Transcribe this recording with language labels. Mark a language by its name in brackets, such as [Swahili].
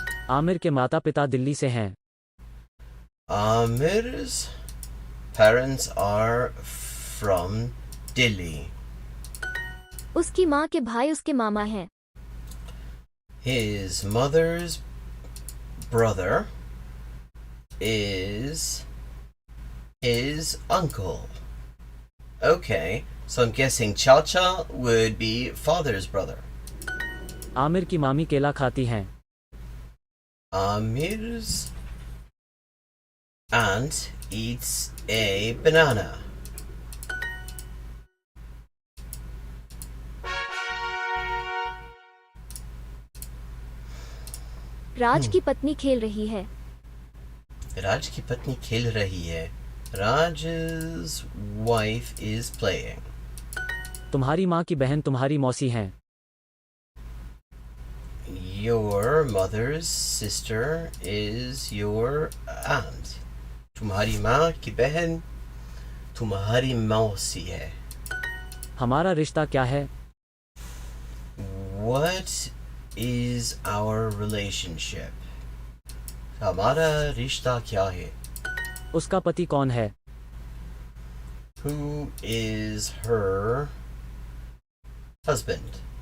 [Hindi] आमिर के माता पिता दिल्ली से हैं. [English] Amir's parents are from Delhi. [Hindi] उसकी माँ के भाई उसके मामा हैं. [English] His mother's brother is his uncle. Okay, so I'm guessing Chacha would be father's brother. [Hindi] Aamir की मामी केला खाती हैं. [English] Amir's aunt eats a banana. [Hindi] राज की पत्नी खेल रही है. राज की पत्नी खेल रही है. [English] Raj's wife is playing. [Hindi] तुम्हारी माँ की बहन तुम्हारी मौसी हैं. [English] Your mother's sister is your aunt. [Hindi] तुम्हारी माँ की बहन तुम्हारी मौसी है. हमारा रिश्ता क्या है? [English] What is our relationship? [Hindi] हमारा रिश्ता क्या है? उसका पति कौन है? [English] Who is her husband?